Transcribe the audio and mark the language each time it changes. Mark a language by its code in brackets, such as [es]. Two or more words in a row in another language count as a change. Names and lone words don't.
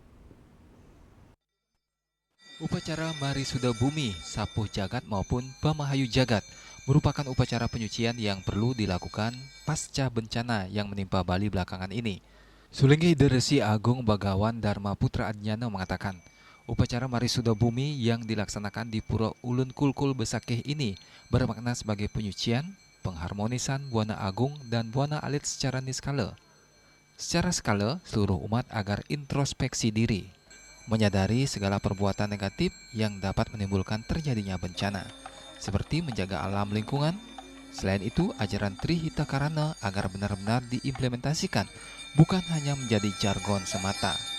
[id] Upacara Marisuda Bumi, Sapuh Jagat maupun Pamahayu Jagat merupakan upacara penyucian yang perlu dilakukan pasca bencana yang menimpa Bali belakangan ini. Sulinggi Deresi Agung Bagawan Dharma Putra Adnyana mengatakan, upacara Marisuda Bumi yang dilaksanakan di Pura Ulun Kulkul Besakih ini bermakna sebagai penyucian, pengharmonisan Buana Agung dan Buana Alit secara niskala. Secara skala, seluruh umat agar introspeksi diri, menyadari segala perbuatan negatif yang dapat menimbulkan terjadinya bencana, seperti menjaga alam lingkungan. Selain itu, ajaran Trihita Karana agar benar-benar diimplementasikan, bukan hanya menjadi jargon semata.